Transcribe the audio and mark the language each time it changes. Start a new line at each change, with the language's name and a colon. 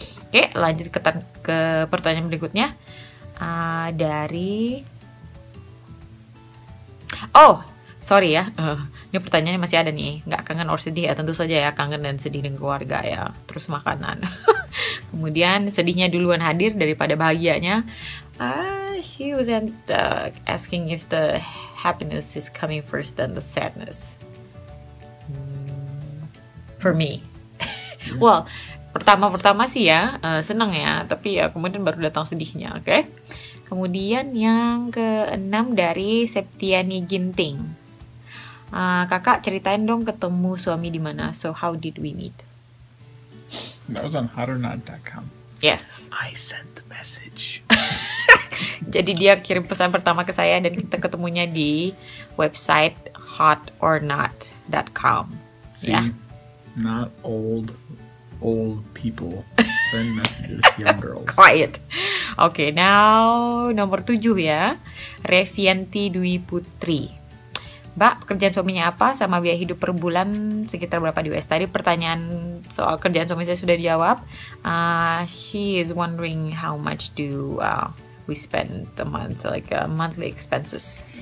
Indonesian: Oke, lanjut ke pertanyaan berikutnya. Dari sorry ya, ini pertanyaannya masih ada nih. Nggak kangen or sedih ya? Tentu saja ya, kangen dan sedih dengan keluarga ya. Terus makanan. Kemudian sedihnya duluan hadir daripada bahagianya.
English: She was asking if the happiness is coming first than the sadness. For me. Well,
Indonesian: pertama sih ya, senang ya. Tapi ya kemudian baru datang sedihnya, oke? Kemudian yang keenam dari Septiani Ginting. Kakak ceritain dong ketemu suami di mana.
English: So how did we meet? That was on hotornot.com. Yes. I sent the message.
Indonesian: Jadi dia kirim pesan pertama ke saya dan kita ketemunya di website hotornot.com.
English: See, Yeah. not old people send messages to young girls. Quiet.
Indonesian: Oke, now nomor 7 ya. Revianti Dwi Putri. Mbak, pekerjaan suaminya apa sama biaya hidup per bulan sekitar berapa di US? Tadi pertanyaan soal kerjaan suami saya sudah dijawab.
English: She is wondering how much do we spend a month, like monthly expenses.